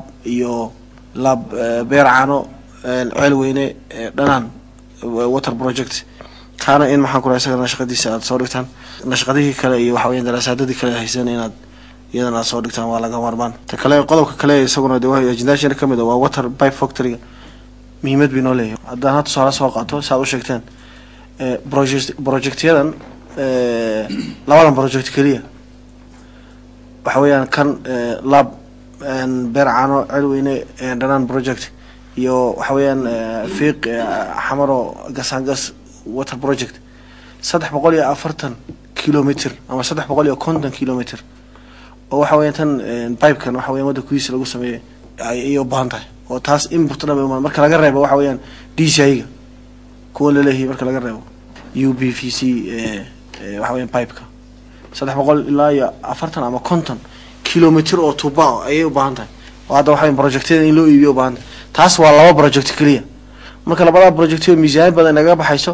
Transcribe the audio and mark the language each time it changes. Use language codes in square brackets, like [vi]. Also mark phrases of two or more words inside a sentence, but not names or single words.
[so] lab beer caano ceel weyne dhanaan [en] water project [so] kana in maxaan ku raaysan nashqadiisa aad soo dhigtaan nashqadihii kale iyo waxa weeyaan daraasadadii kale haysan inaad iyadana soo dhigtaan waa laga maarmaan ta kale qodobka kale isaguna waa ajendaashana kamid ah waa [en] water pipe factory [so] muhiimad bay noo leeyahay haddaan hadda soo qaato saad u sheegteen projectyadan labadan project kaliya waxa weeyaan kan lab beer caano ceel weyne dhanaan project iyo waxa weeyaan fiiq xamaro gasaangas [en] water project [so] 340 kilometer ama 350 kilometer oo waxa weeyaan tan pipe-kan waxa weeyaan wada kuwiisa lagu sameeyay ay u baahan tahay oo taas input dhammaan marka laga reebo waxa weeyaan DCI-ga kuwa la leeyahay marka laga reebo UPVC waxa weeyaan pipe-ka 300 ilaa 40 ama 50 kilometer oo tuba ay u baahan tahay oo hadda waxa projectada in loo iibiyo u baahan taas waa laba project kaliya marka labada project oo miisaan badan naga baxayso